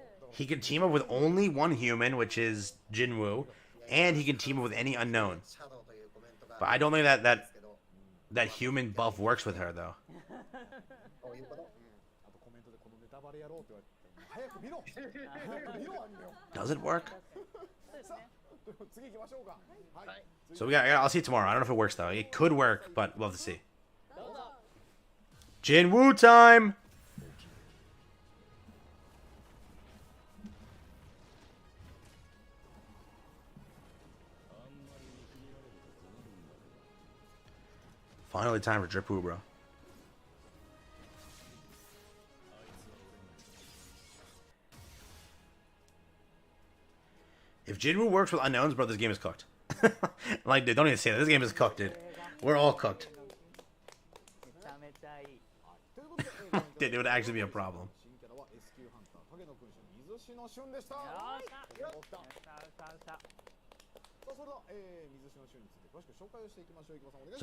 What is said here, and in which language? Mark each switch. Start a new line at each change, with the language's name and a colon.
English: He can team up with only one human, which is Jinwoo, and he can team up with any unknown. But I don't think that human buff works with her, though.
Japanese: あとコメントでこのネタバレやろうって言われて早く見ろ早く見ろアニメを
English: Does it work?
Japanese: さあ次行きましょうかはい
English: So I'll see tomorrow. I don't know if it works though. It could work, but we'll have to see. Jinwoo time! Finally time for Drip Woo, bro. If Jinwoo works with unknowns, bro, this game is cooked. Like, dude, don't even say that. This game is cooked, dude. We're all cooked.
Japanese: めちゃめちゃいい。
English: Dude, it would actually be a problem.
Japanese: 新キャラは S 級ハンター影の君主水篠俊でしたよっしゃ。よっしゃ。さあそれでは水篠俊について詳しく紹介をしていきましょう。池間さんお願いし